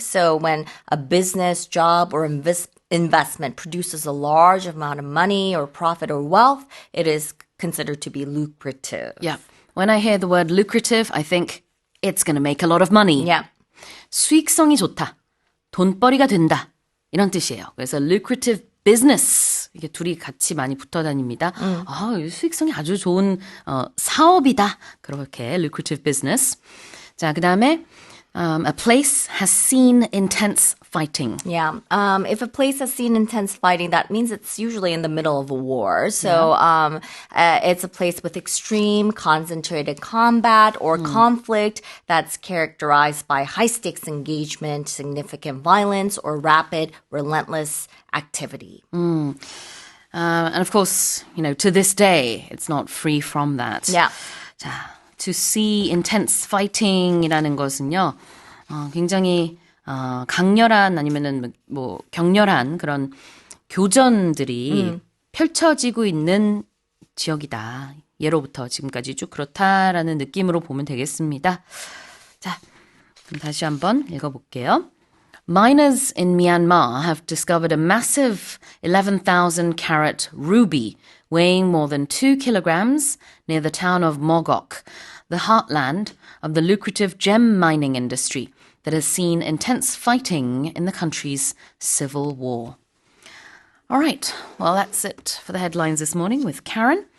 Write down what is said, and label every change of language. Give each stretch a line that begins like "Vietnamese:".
English: So when a business, job, or investment produces a large amount of money or profit or wealth, it is considered to be lucrative. Yeah. When I hear the word lucrative, I think it's going to make a lot of money. Yeah.
Korean: 수익성이 좋다. 돈벌이가 된다. 이런 뜻이에요. 그래서
English: lucrative business.
Korean: 이게 둘이 같이 많이 붙어 다닙니다. 수익성이 아주 좋은 사업이다. 그렇게
English: lucrative business.
Korean: 자, 그다음에
English: a place has seen intense fighting. Yeah. If a place has seen intense fighting, that means it's usually in the middle of a war. So it's a place with extreme concentrated combat or conflict that's characterized by high-stakes engagement, significant violence, or rapid, relentless activity. And of course, to this day, it's not free from that. Yeah.
Korean: 자,
English: to see intense fighting
Korean: 이라는 것은요, 굉장히 강렬한 아니면은 뭐 격렬한 그런 교전들이 펼쳐지고 있는 지역이다. 예로부터 지금까지 쭉 그렇다라는 느낌으로 보면 되겠습니다. 자, 그럼 다시 한번 읽어볼게요.
English: Miners in Myanmar have discovered a massive 11,000 carat ruby weighing more than 2 kilograms near the town of Mogok, the heartland of the lucrative gem mining industry that has seen intense fighting in the country's civil war. All right, well, that's it for the headlines this morning with Karen.